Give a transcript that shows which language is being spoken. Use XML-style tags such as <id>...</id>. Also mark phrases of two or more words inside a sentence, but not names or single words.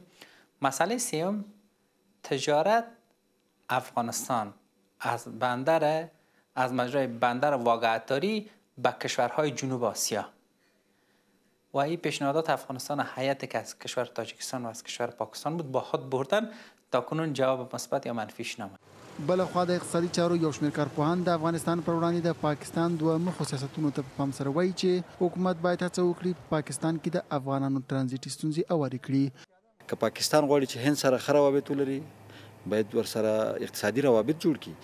<fa>مسئله 3 تجارت افغانستان از مجرای بندر واگه عطاری به کشورهای جنوب آسیا و این پیشنهادات افغانستان هیئتی که از کشور تاجیکستان و از کشور پاکستان بود با خود بردن، تا کنون جواب مثبت یا منفیش نامد.</fa> <ps>بلخوا د اقتصادي چارو یو شمېر کارپوهان د افغانستان پر وړاندې د پاکستان دوه مخو سیاستونو ته په پام سره وایي چې حکومت باید هڅه وکړي په پاکستان کې د افغانانو ترانزیټي ستونزې هوارې کړي. که پاکستان غواړي چې هند سره ښه روابط ولري، باید ورسره اقتصادي روابط جوړ کړي.</ps>